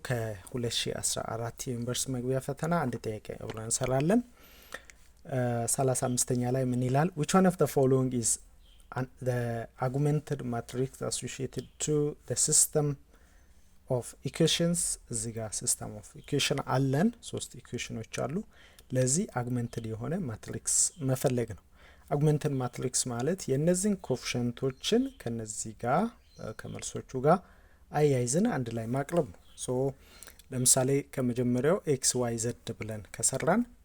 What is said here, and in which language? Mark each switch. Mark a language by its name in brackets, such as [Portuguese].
[Amharic] ከ2014 የዩኒቨርሲቲ መግቢያ ፈተና አንድ ጥያቄ አብረን እንሰራለን። 35ኛ ላይ ምን ይላል? [English] which one of the following is the augmented matrix associated to the system of equations? [Amharic] እዚህ ጋር system of equation አለን። ሶስት ኢኩዌሽኖች አሉ። ለዚህ አግመንትድ የሆነ ማትሪክስ መፈለግ ነው። አግመንትድ ማትሪክስ ማለት የነዚህን ኮኤፊሽንቶችን ከነዚህ ጋር ከመልሶቹ ጋር አያይዘን አንድ ላይ ማቅረብ ነው። ሶ ለምሳሌ ከመጀመሪያው ኤክስ ዋይ ዘድ ብለን ከሰራን